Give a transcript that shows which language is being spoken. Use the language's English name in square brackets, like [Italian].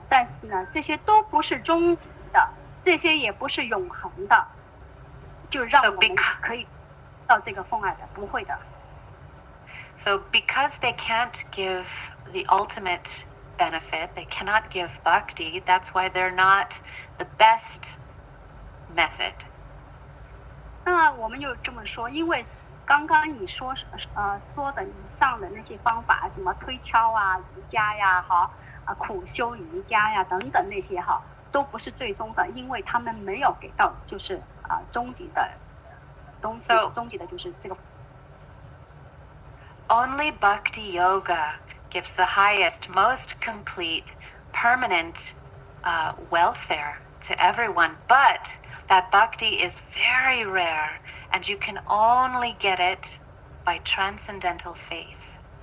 [Chinese] 但是呢，这些都不是终极的，这些也不是永恒的，就让我们可以到这个奉爱的，不会的。 [English] So because they can't give the ultimate benefit, they cannot give bhakti, that's why they're not the best method. [Chinese] 那我们就这么说，因为刚刚你说的以上的那些方法，什么推敲啊、瑜伽呀、苦修瑜伽呀等等那些都不是最终的，因为他们没有给到就是终极的东西，终极的就是这个。 [English] Only Bhakti Yoga gives the highest, most complete, permanent welfare to everyone. But that Bhakti is very rare, and you can only get it by transcendental faith.